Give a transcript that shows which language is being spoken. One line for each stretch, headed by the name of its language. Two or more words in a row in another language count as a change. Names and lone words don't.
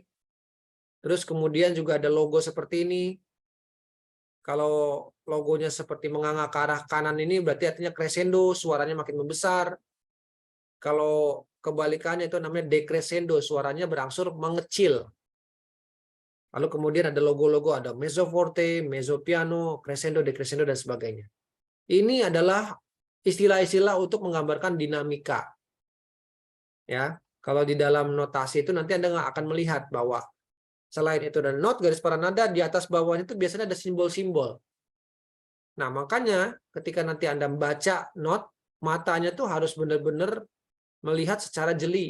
Indonesian: Terus kemudian juga ada logo seperti ini. Kalau logonya seperti menganga ke arah kanan ini berarti artinya crescendo, suaranya makin membesar. Kalau kebalikannya itu namanya decrescendo, suaranya berangsur mengecil. Lalu kemudian ada logo-logo, ada
Italian: mezzo forte, mezzo piano, crescendo, decrescendo,
Indonesian: dan sebagainya. Ini adalah istilah-istilah untuk menggambarkan dinamika. Ya, kalau di dalam notasi itu nanti Anda nggak akan melihat bahwa selain itu ada not, garis paranada, di atas bawahnya itu biasanya ada simbol-simbol. Nah, makanya ketika nanti Anda membaca not, matanya tuh harus benar-benar melihat secara jeli.